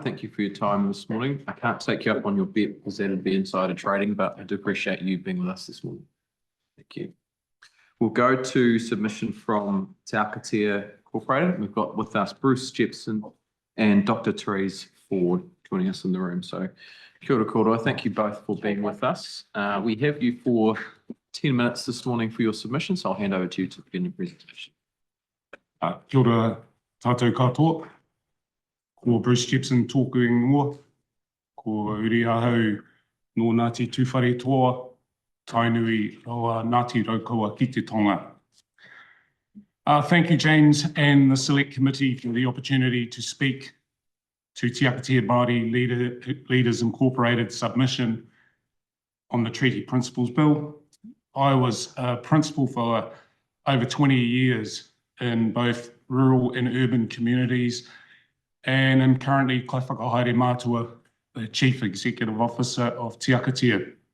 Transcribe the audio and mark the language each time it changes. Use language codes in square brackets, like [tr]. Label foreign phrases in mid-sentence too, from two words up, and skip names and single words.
[en] Thank you for your time this morning. I can't take you up on your bet because that'd be insider trading, but I do appreciate you being with us this morning. Thank you. We'll go to submission from Te Akatea Incorporated. We've got with us Bruce Jepson and Dr. Therese Ford joining us in the room. [mi] So kia ora koutou. Thank you both for being with us. We have you for 10 minutes this morning for your submission, so I'll hand over to you to begin your presentation. Kia ora tātou katoa. Ko Bruce Jepson tōku ingoa. Ko uri ahau no Ngāti Tūwhare Toa, Tainui Roa Ngāti Raukaua ki te tonga. [en] Thank you, James, and the Select Committee for the opportunity to speak to Te Akatea Māori Leaders Incorporated submission on the Treaty Principles Bill. I was a principal for over 20 years in both rural and urban communities, and I'm currently [mi] Kai Whakahaere Mātua, [en] the Chief Executive Officer of Te Akatea.